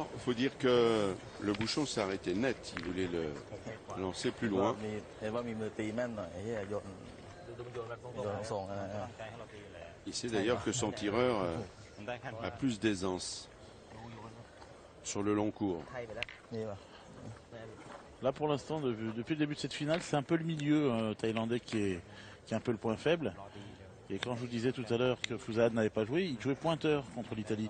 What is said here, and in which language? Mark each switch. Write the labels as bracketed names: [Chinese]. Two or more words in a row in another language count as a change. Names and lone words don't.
[French] Il faut dire que le bouchon s'est arrêté net. Il voulait le lancer plus loin. [Thai] เห็นว่ามีมือตีแม่นหน่อยไอ้เหี้ยโยนส่งๆ [French] Il sait d'ailleurs que son tireur a plus d'aisance sur le long cours. [Thai] นี่ป่ะ [French] Là, pour l'instant, depuis le début de cette finale, c'est un peu le milieu thaïlandais qui est un peu le point faible. Et quand je vous disais tout à l'heure que Fouzad n'avait pas joué, il jouait pointeur contre l'Italie.